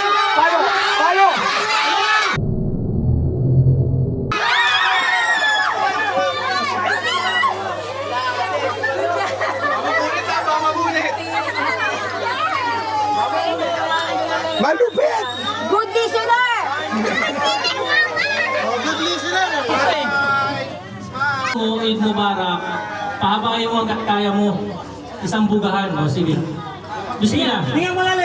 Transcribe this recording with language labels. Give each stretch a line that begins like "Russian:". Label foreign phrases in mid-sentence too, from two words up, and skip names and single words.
Filipino: Palo, palo. Malupit!
English: Good listener! Good listener!
Arabic: O عيد مبارك,
Filipino: pahabain mo hanggat kaya mo. Isang bugahan, o sige. Bismillah. Tingnan mo lalim.